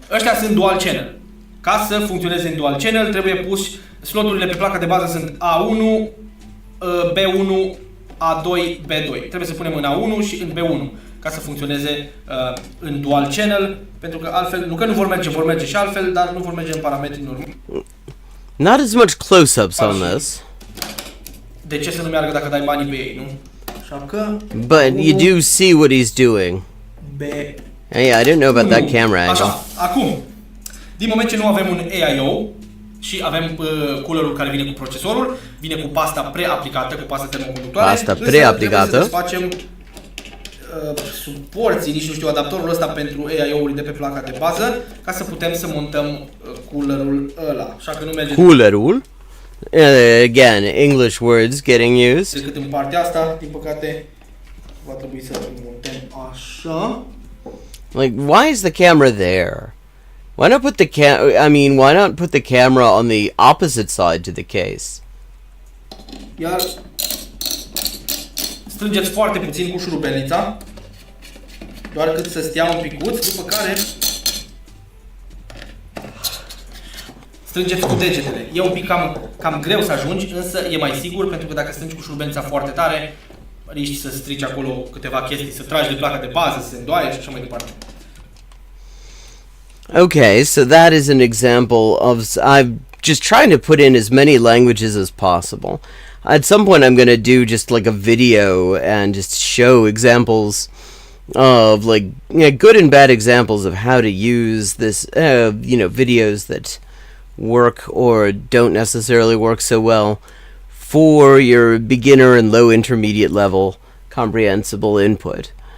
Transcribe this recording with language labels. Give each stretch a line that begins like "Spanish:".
Romanian: Ăștia sunt dual channel. Ca să funcționeze în dual channel trebuie pus sloturile pe placa de bază sunt A1, B1, A2, B2. Trebuie să punem în A1 și în B1 ca să funcționeze în dual channel, pentru că altfel, nu că nu vor merge și altfel, dar nu vor merge în parametrii normali.
English: Not as much close-ups on this.
Romanian: De ce să nu meargă dacă dai banii pe ei, nu? Așa că...
English: But you do see what he's doing. Hey, I didn't know about that camera angle.
Romanian: Așa, acum, din moment ce nu avem un AIO și avem coolerul care vine cu procesorul, vine cu pasta preaplicată, cu pasta termoconductoare. Pasta preaplicată. Trebuie să desfacem suporții, nici nu știu, adaptorul ăsta pentru AIO-uri de pe placa de bază, ca să putem să montăm coolerul ăla. Așa că nu merge... Coolerul?
English: Again, English words getting used.
Romanian: Decât în partea asta, din păcate, va trebui să montăm așa.
English: Like, why is the camera there? Why not put the why not put the camera on the opposite side to the case?
Romanian: Iar strângeți foarte puțin cu șurubelnița, doar cât să stea un picuț, după care strângeți cu degetele. E un pic cam greu să ajungi, însă e mai sigur, pentru că dacă strângi cu șurubelnița foarte tare, riști să strici acolo câteva chestii, să tragi de placa de bază, să se îndoaie și așa mai departe.
English: Okay, so that is an example of... I'm just trying to put in as many languages as possible. At some point I'm going to do just like a video and just show examples of like good and bad examples of how to use this, videos that work or don't necessarily work so well for your beginner and low intermediate level comprehensible input.